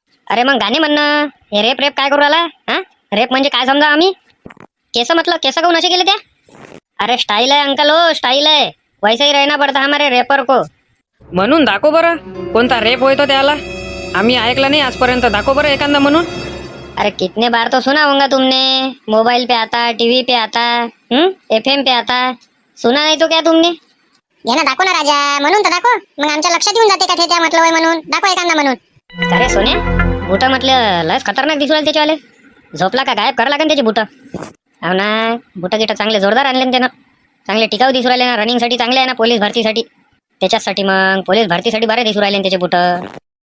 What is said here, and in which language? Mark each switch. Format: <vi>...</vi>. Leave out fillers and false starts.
<mr>अरे मग गाणे म्हणणं, हे रेप काय करू राहिला? हा, रेप म्हणजे काय समजा आम्ही? केस काऊन असे केले त्या?</mr> <hi>अरे स्टाईल है अंकल, हो स्टाईल है, वैसे ही रहना पड़ता हमारे रेपर को.</hi> <mr>म्हणून दाखव बरं कोणता रेप होय तो त्याला. आम्ही ऐकला नाही आजपर्यंत. दाखव बरं एखादा म्हणून.</mr> <hi>अरे कितने बार तो सुना होगा तुमने, मोबाइल पे आता, टीवी पे आता, FM पे आता, सुना नहीं तो क्या तुमने?</hi> <mr>घे ना, दाखव ना राजा, म्हणून तर दाखव. मग आमच्या लक्षात येऊन जाते का ते त्या म्हटलं होय म्हणून. दाखव एखादा म्हणून. अरे सोन्या, बुट म्हटलं लयच खतरनाक दिसू राहिले त्याच्यावाले. झोपला का गायब करा लागेल त्याचे बुट. हो ना, बुट गिट चांगले जोरदार आणले ना त्यानं, चांगले टिकाऊ दिसू राहिले ना. रनिंग साठी चांगले आहे ना, पोलीस भरतीसाठी. त्याच्यासाठी मग पोलीस भरतीसाठी बरे दिसू राहिले ना त्याचे बुट.</mr>